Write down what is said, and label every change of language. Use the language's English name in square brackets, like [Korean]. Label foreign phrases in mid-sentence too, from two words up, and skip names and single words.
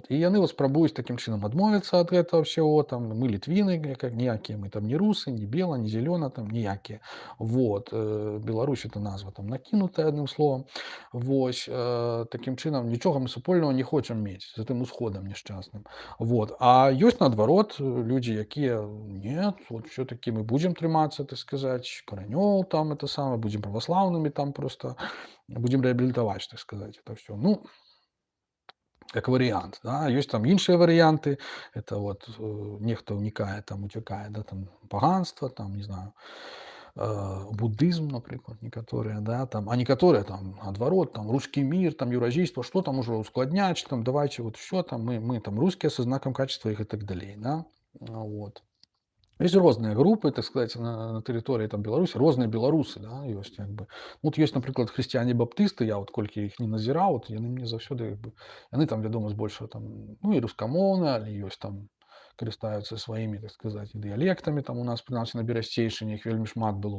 [Belarusian] І яны вот спрабуюць такім чынам адмовіцца ад гэтага ўсяго, там мы літвіны, як ніякія мы там не русы, не бела, не зелёна, там ніякія. Вот. Беларусь это назва там накінутая адным словам. Вось. Такім чынам нічога мы супольнага не хочам мець з гэтым усходам няшчасным. Вот. А ёсць наадварот людзі, якія [Russian] нет, вот всё-таки мы [Belarusian] будзем трымацца, так сказаць, каранёў там это самае, будзем праваслаўнымі там просто, будзем рэабілітаваць, так сказаць, [Russian] это всё. [Belarusian] Ну, как варыянт, да. Ёсць там іншыя варыянты. Это вот нехта ўнікае там, уцякае, да, там паганства, там, не знаю, буддызм, напрыклад, некаторыя, да, там, а некаторыя там наадварот, там [Russian] русский мир, [Belarusian] там еўразійства, што там ужо ускладняць, там [Russian] давайте вот всё [Belarusian] там мы там рускія са знакам качества і гэтак далей, да. Вот. Есть розныя групы, [Russian] так сказать, [Belarusian] на тэрыторыі там Беларусі, розныя беларусы, да, ёсць як бы. Вот ёсць, напрыклад, хрысціяне-баптысты, я вот колькі іх не назіраў, вот яны мне заўсёды як бы, яны там, вядома, збольшага там, ну, і рускамоўныя, але ёсць там, карыстаюцца сваімі, так сказаць, дыялектамі, там у нас, прынамсі, на Берасцейшыне іх вельмі шмат было.